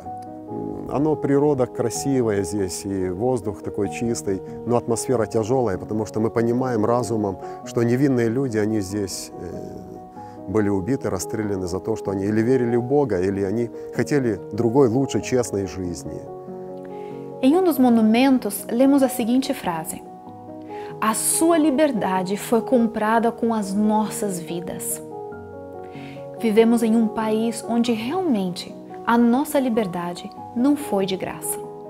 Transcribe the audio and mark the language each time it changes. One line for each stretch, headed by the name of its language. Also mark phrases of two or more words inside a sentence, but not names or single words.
Russian: Оно, природа красивая здесь, и воздух такой чистый, но атмосфера тяжелая, потому что мы понимаем разумом, что невинные люди, они здесь были убиты, расстреляны за то, что они или верили в Бога, или они хотели другой, лучшей, честной жизни.
Portuguese: Em dos monumentos, lemos a seguinte frase: a sua liberdade foi comprada com as nossas vidas. Vivemos em país onde realmente a nossa liberdade não foi de graça.